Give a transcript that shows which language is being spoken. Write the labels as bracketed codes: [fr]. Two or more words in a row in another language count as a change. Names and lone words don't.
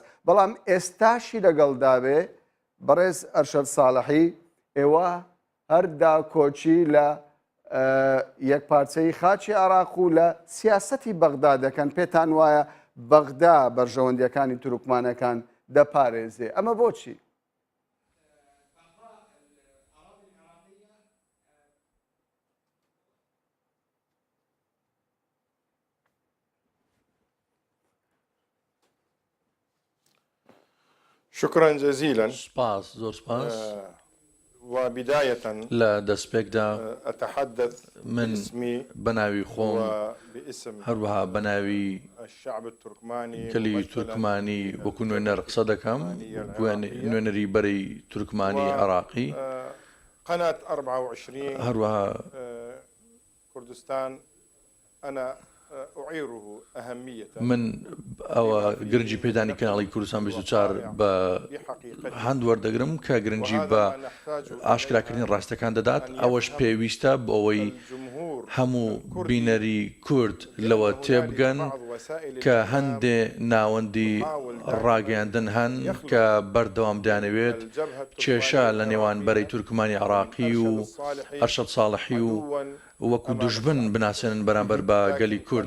[ckb] بەڵام ئێستاشی لەگەڵدابێ بەڕێز ئەرشەد ساڵحی ئێوە هەردا کۆچی لە یەکپارچەی خاچی عێراق و لە سیاسەتی بەغدا دەکەن. پێتان وایە بەغدا بەرژەوەندیەکانی تورکمانەکان دەپارێزێ، ئەمە بۆچی؟ [ar] شكرا جزيلا. [ckb] سپاس، زۆر سپاس. [ar] وبداية [ckb] لە دەستپێکدا [ar] أتحدث من باسمي [ckb] بەناوی خۆم [ar] وباسم [ckb] هەروەها بەناوی [ar] الشعب التركماني [ckb] کەلی تورکمانی وەکو نوێنەر قسە دەکەم، نوێنەری بەرەی تورکمانی عێراقی. [ar] قناة 24 [ckb] هەروەها [ar] كردستان أنا أعيره أهمية. [ckb] من ئەوە گرنگی پێدانی کەناڵی کوردستان 24 بە هەند وەردەگرم کە گرنگی بە ئاشکراکردنی ڕاستەکان دەدات. ئەوەش پێویستە بۆ ئەوەی هەموو بینەری کورد لەوە تێبگەن کە هەندێ ناوەندی ڕاگەیاندن هەن کە بەردەوام دانەوێت کێشە لە نێوان بەرەی تورکمانی عێراقی و ئەرشەد ساڵحی و وەکو دوژبن بناسێنن بەرامبەر بە گەلی کورد.